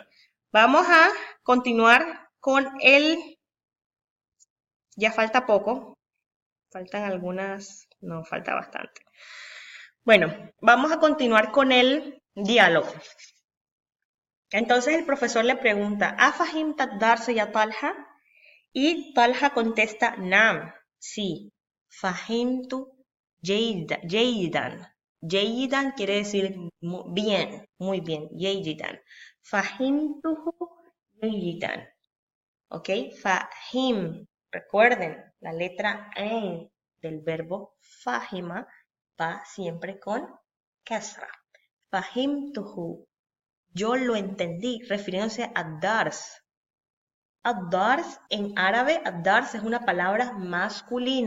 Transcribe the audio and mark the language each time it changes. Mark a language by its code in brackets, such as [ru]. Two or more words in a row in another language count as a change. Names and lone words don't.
[es] Vamos a continuar con ya falta poco, faltan algunas, no, falta bastante. Bueno, vamos a continuar con el diálogo. Entonces el profesor le pregunta, [ar] أفهمت الدرس يا طلحة? [es] Y Talha contesta, Nam, sí, [ar] فهمت جيدا. [es] Jayidan quiere decir bien, muy bien, jayidan. [ar] فهمته جيدا. ¿Ok? [es] Fahim, recuerden, la letra en del verbo fahima va siempre con kasra. Fahimtuhu. Yo lo entendí, refiriéndose a dars. Ad-dars en árabe, ad-dars es una palabra masculina.